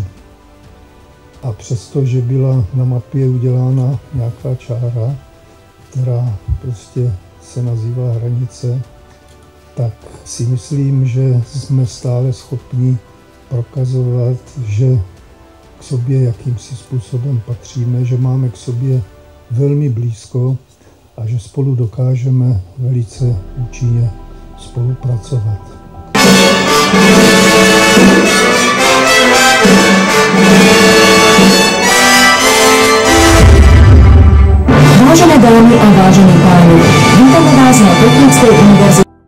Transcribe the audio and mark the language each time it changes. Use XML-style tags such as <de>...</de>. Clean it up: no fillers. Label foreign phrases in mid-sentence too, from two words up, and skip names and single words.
<cs>A přesto, že byla na mapě udělána nějaká čára, která prostě se nazývá hranice, tak si myslím, že jsme stále schopni prokazovat, že k sobě jakýmsi způsobem patříme, že máme k sobě velmi blízko a že spolu dokážeme velice účinně spolupracovat.</cs> <sk>Vážené dámy a vážení páni, vítame vás na Technickej univerzite.</sk>